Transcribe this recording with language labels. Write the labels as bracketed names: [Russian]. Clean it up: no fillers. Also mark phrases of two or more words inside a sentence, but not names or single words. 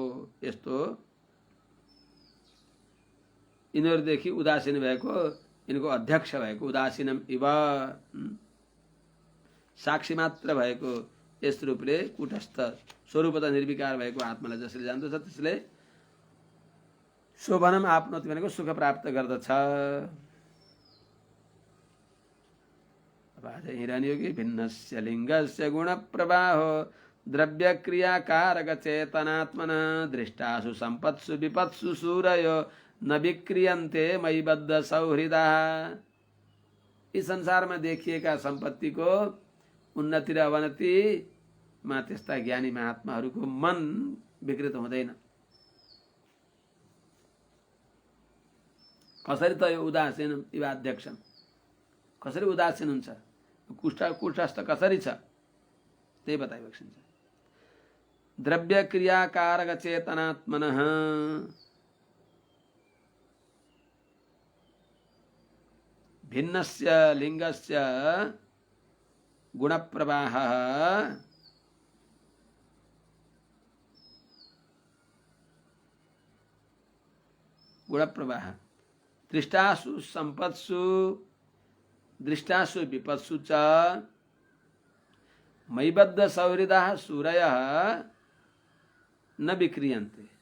[Nepali] यस्तो यिनीहरूदेखि उदासीन भएको, यिनको अध्यक्ष भएको [Sanskrit] उदासीनम इव [Nepali] साक्षी मात्र भएको यस रूपले कूटस्थ स्वरूपता निर्विकार भएको आत्मालाई जसले जान्दछ त्यसले [Sanskrit] शोभनम आपनोति [Nepali] भनेको सुख प्राप्त गर्दछ। [Sanskrit] हिरण्योगी भिन्नस्य लिङ्गस्य गुणप्रवाहो द्रव्य क्रियाकारक चेतनात्मन दृष्टासु सम्पत्सु विपत्सु सूरयो न विक्रियन्ते मयि बद्ध सौहृदा। [Nepali] इस संसारमा देखिएका सम्पत्तिको उन्नति र अवनतिमा त्यस्ता ज्ञानी महात्माहरूको मन विकृत हुँदैन। कसरी त यो [Sanskrit] उदासीन इवाध्यक्षम, [Nepali] कसरी उदासीन हुन्छ, कुटस्थ कसरी छ त्यही बताइबक्सिन्छ। [Sanskrit] द्रव्य क्रियाकारक चेतनात्मनः भिन्नस्य लिङ्गस्य गुणप्रवाहः दृष्टासु सम्पत्सु दृष्टासु विपत्सु च मयिबद्ध सौहृदाः सूरयः न विक्रियन्ते।